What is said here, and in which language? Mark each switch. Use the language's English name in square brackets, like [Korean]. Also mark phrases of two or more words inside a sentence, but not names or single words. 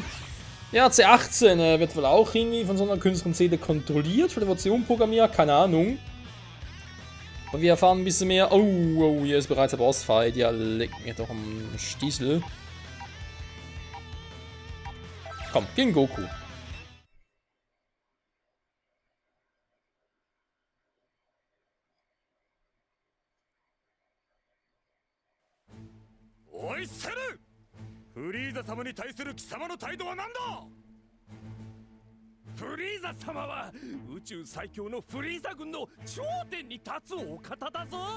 [German] Ja, C18 wird wohl auch irgendwie von so einer künstlichen Seele kontrolliert. Vielleicht wird sie umprogrammiert, keine Ahnung. Aber wir erfahren ein bisschen mehr. Oh, hier ist bereits der Bossfight. Ja, leg mir doch am Stiesel. Komm, gegen Goku. Oi, Cell! [Japanese] フリーザ様に対する貴様の態度は何だ。フリーザ様は宇宙最強のフリーザ軍の頂点に立つお方だぞ。